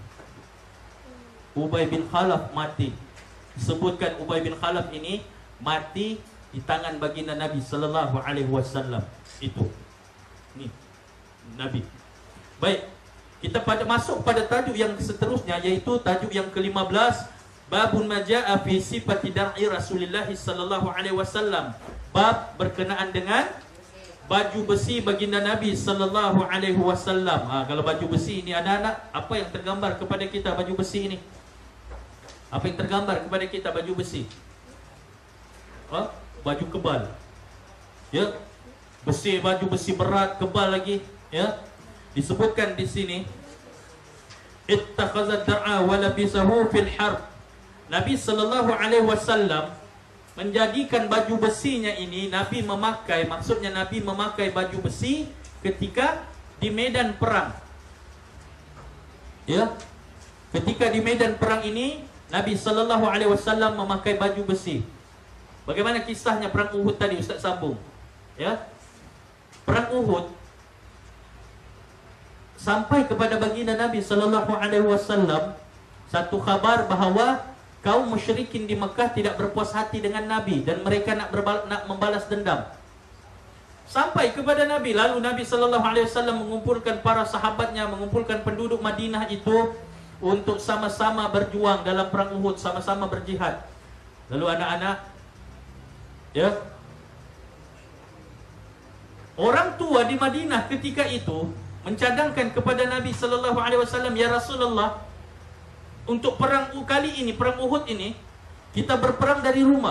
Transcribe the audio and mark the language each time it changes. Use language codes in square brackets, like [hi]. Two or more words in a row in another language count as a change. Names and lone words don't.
[ms] Ubay bin Khalaf mati. Sebutkan Ubay bin Khalaf ini mati di tangan baginda Nabi SAW. Itu. Ni Nabi. Baik, kita masuk pada tajuk yang seterusnya, yaitu tajuk yang ke-15, [ar] باب ما جاء في صفة درع رسول الله صلى الله عليه وسلم. [ms] Bab berkenaan dengan baju besi baginda Nabi [ar] صلى الله عليه وسلم. [ms] Kalau baju besi ini anak-anak, apa yang tergambar kepada kita baju besi ini? Apa yang tergambar kepada kita baju besi? Baju kebal. Ya. Besi, baju besi berat, kebal lagi, ya. Disebutkan di sini, [ar] اتخذ درعا ولبسه في الحرب. [ms] Nabi [ar] صلى الله عليه وسلم [ms] menjadikan baju besinya ini Nabi memakai, maksudnya Nabi memakai baju besi ketika di medan perang. Ya. Ketika di medan perang ini Nabi [ar] صلى الله عليه وسلم [ms] memakai baju besi. Bagaimana kisahnya perang Uhud tadi, Ustaz sambung. Ya. Perang Uhud sampai kepada baginda Nabi [ar] صلى الله عليه وسلم [ms] satu khabar bahawa kaum musyrikin di Mekah tidak berpuas hati dengan Nabi dan mereka nak membalas dendam. Sampai kepada Nabi, lalu Nabi SAW mengumpulkan para sahabatnya, mengumpulkan penduduk Madinah itu untuk sama-sama berjuang dalam perang Uhud, sama-sama berjihad. Lalu anak-anak, ya, orang tua di Madinah ketika itu mencadangkan kepada Nabi SAW, [ar] يا رسول الله, [ms] untuk perang kali ini, perang Uhud ini, kita berperang dari rumah.